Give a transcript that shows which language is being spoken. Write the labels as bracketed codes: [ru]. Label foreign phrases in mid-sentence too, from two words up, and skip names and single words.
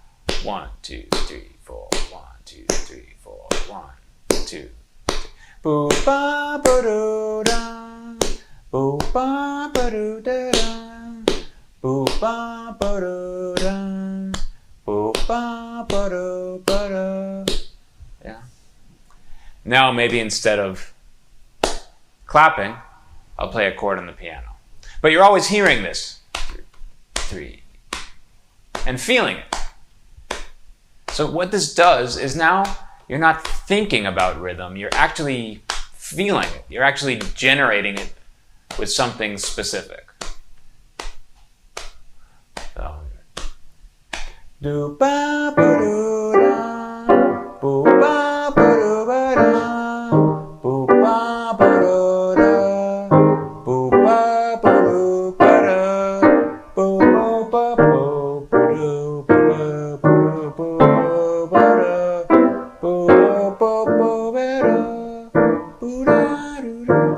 [en] 1, 2, 3, 4. 1, 2, 3, 4. 1, 2, 3. Boo ba ba doo da. Boo ba ba doo da da. Boo ba ba doo da. Boo ba ba doo ba da. Yeah. Now maybe instead of clapping, I'll play a chord on the piano. But you're always hearing this. 3. And feeling it. So what this does is now you're not thinking about rhythm, you're actually feeling it. You're actually generating it with something specific. So, do ba ba do da, boo ba ba do ba da, boo ba ba do da, boo ba ba do ba da, boo ba ba do ba do ba da, boo ba ba da, boo ba ba ba da, boo da do da.